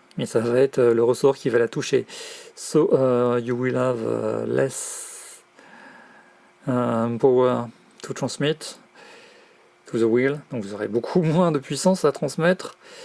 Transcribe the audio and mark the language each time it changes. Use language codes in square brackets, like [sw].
[fr] Mais ça va être le ressort qui va la toucher. [en] So you will have less power to transmit to the wheel. [fr] Donc vous aurez beaucoup moins de puissance à transmettre.